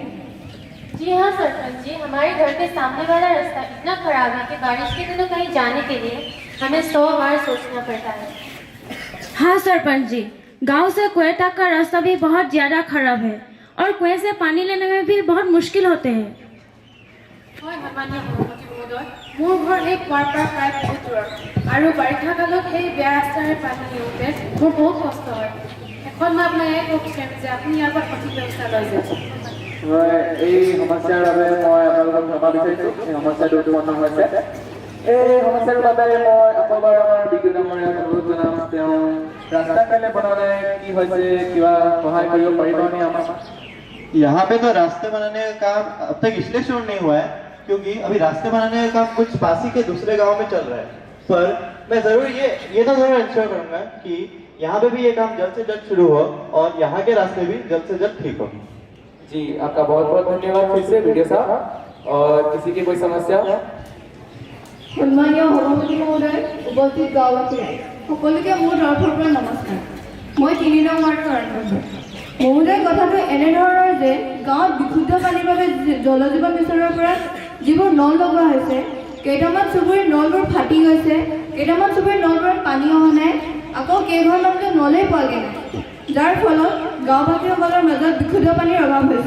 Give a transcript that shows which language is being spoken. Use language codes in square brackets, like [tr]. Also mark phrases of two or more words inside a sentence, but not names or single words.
[hi] जी हाँ सरपंच जी, हमारे घर के सामने वाला रास्ता इतना खराब है कि बारिश के दिनों कहीं जाने के लिए हमें 100 बार सोचना पड़ता है। हाँ सरपंच जी, गांव से कुएं तक का रास्ता भी बहुत ज़्यादा खराब है और कुएं से पानी लेने में भी बहुत मुश्किल होते हैं। [as] মোৰ ঘৰ এই কুঁৱাৰ পৰা প্ৰায় বহুত দূৰত আৰু বাৰিষা কালত এই বেয়া ৰাস্তাৰে পানী নিওঁতে মোৰ বহুত কষ্ট হয়। এখন মই আপোনাক এয়াই ক'ব বিচাৰিম যে আপুনি ইয়াৰ পৰা সঠিক ব্যৱস্থা লৈ যাওক। এই সমস্যাৰ বাবে মই আপোনালোকক ক্ষমা বিচাৰিছোঁ। এই সমস্যাটো উৎপন্ন হৈছে, এই সমস্যাৰ বাবে মই আকৌ আমাৰ বিদ্যুৎ ডাঙৰীয়াক অনুৰোধ জনাম, তেওঁ ৰাস্তা কাইলৈ বনাওঁতে কি হৈছে কিবা সহায় কৰিব পাৰিবনে আমাক? [hi] यहाँ पे तो रास्ते बनाने का काम अब तक इसलिए शुरू नहीं हुआ है क्योंकि अभी रास्ते बनाने का काम कुछ पास ही के दूसरे गांव में चल रहा है। पर मैं जरूर ये तो जरूर इंश्योर करूंगा कि यहाँ पे भी ये काम जल्द से जल्द शुरू हो और यहाँ के रास्ते भी जल्द से जल्द ठीक हो। जी आपका बहुत बहुत धन्यवाद फिर से वीडियो साहब। और किसी की कोई समस्या? सन्मानीय सभापति महोदय, उपस्थित गाँववासी [as] সকলোকে মোৰ তৰফৰ পৰা নমস্কাৰ। মই 3 নং ৱাৰ্ডৰ মেম্বাৰ। মহোদয়, কথাটো এনেধৰণৰ যে গাঁৱত বিশুদ্ধ পানীৰ বাবে জল জীৱন মিছনৰ পৰা যিবোৰ নল লগোৱা হৈছে, কেইটামান চুবুৰীৰ নলবোৰ ফাটি গৈছে, কেইটামান চুবুৰীৰ নলবোৰত পানী অহা নাই, আকৌ কেইঘৰমানতো নলেই পোৱাগৈ নাই, যাৰ ফলত গাঁওবাসীসকলৰ মাজত বিশুদ্ধ পানীৰ অভাৱ হৈছে।